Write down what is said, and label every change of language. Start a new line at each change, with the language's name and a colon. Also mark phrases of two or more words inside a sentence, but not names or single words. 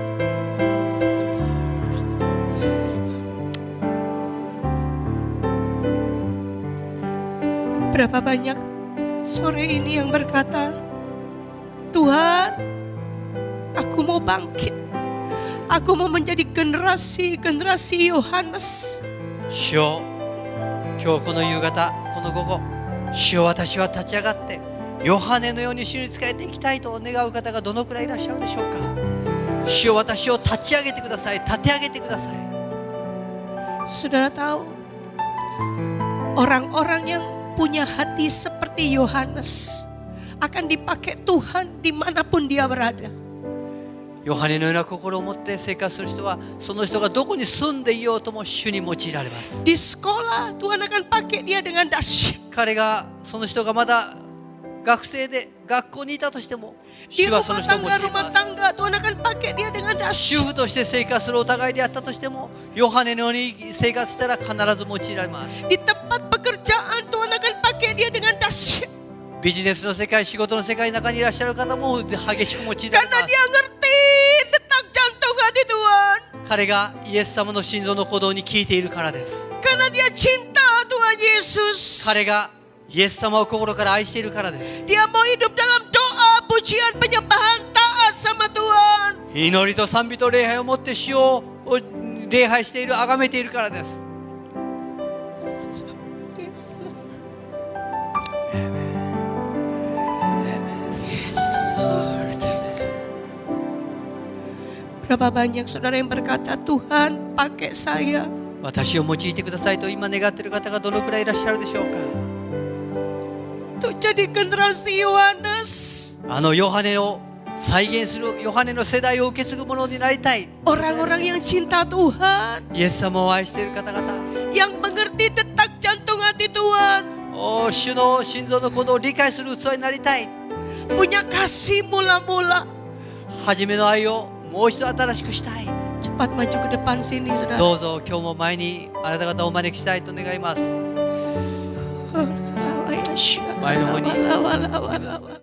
Indonesian: Saudara Berapa banyak sore ini yang berkata, Tuhan, aku mau bangkit. Aku mau menjadi generasi Yohanes.
Japanese: 主よ、今日この夕方、この午後、主よ、私は立ち上がってヨハネのように主に仕えていきたいと願う方がどのくらいいらっしゃるでしょうか。主よ、私を立ち上げてください。立て上げてください。
Indonesian: Saudara tahu, orang-orang yang punya hati seperti Yohanes akan dipakai Tuhan dimanapun dia berada.
Japanese: ヨハネのような心を持って生活する人は、その人がどこに住んでいようとも主に用いられます。
Indonesian: Di sekolah Tuhan akan pakai dia dengan dahsyat.
Japanese: 彼が、その人がまだ学生で学校にいたとしても、
Indonesian: Di
Japanese: 主はその
Indonesian: rumah
Japanese: 人を用い
Indonesian: tangga
Japanese: ます。
Indonesian: Tuhan akan pakai dia dengan
Japanese: 主
Indonesian: dahsyat.
Japanese: 婦として生活するお互いであったとしても、ヨハネのように生活したら必ず用いられます。
Indonesian: Di tempat pekerjaan Tuhan akan pakai dia dengan dahsyat.
Japanese: ビジネスの世界、仕事の世界の中にいらっしゃる方も激しく用いられ
Indonesian: Karena
Japanese: ます。
Indonesian: dia ngerti detak jantung hati Tuhan.
Japanese: 彼がイエス様の心臓の鼓動に聞いているからです。
Indonesian: Karena dia cinta Tuhan Yesus.
Japanese: 彼がイエス様を心から愛しているからです。
Indonesian: Dia mau hidup dalam doa, pujian, penyembahan, taat sama Tuhan.
Japanese: 祈りと賛美と礼拝をもって主を礼拝している、崇めているからです。
English: Yes, Lord. Yes.
Indonesian: Berapa banyak saudara yang berkata, Tuhan pakai saya.
Japanese: 私を用いてくださいと今願っている方がどのくらいいらっしゃるでしょうか。
Indonesian: Untuk jadi generasi Yohanes.
Japanese: あのヨハネを再現する、ヨハネの世代を受け継ぐものになりたい。
Indonesian: Orang-orang yang cinta Tuhan.
Japanese: イエス様を愛している方々、
Indonesian: Yang mengerti detak jantung hati Tuhan.
Japanese: 主の心臓の鼓動を理解する器になりたい。
Indonesian: Punya kasih mula-mula.
Japanese: 初めの愛をもう一度新しくしたい。
Indonesian: Cepat maju ke depan sini, saudara.
Japanese: どうぞ今日も前にあなた方をお招きしたいと願います。前の方に。